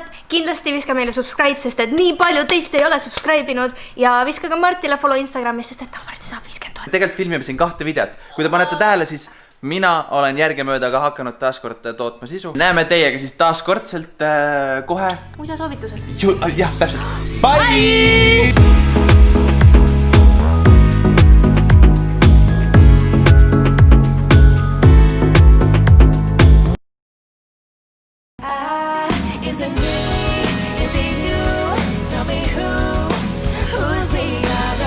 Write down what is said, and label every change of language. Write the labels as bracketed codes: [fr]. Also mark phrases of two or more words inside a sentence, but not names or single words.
[et] Kindlasti viska meile subscribe, sest et nii palju teist ei ole subscribe'inud. Ja viska ka Martile follow Instagramis, sest et ta varsti saab 50 000. Tegelikult filmime siin 2 videot. Kui te panete tähele, siis mina olen järgemööda ka hakanud taaskord tootma sisu. Näeme teiega siis taaskordselt kohe. Muide soovitused. Jah, täpselt. Bye! [en] Is it me? Is it you? Tell me who's the other girl?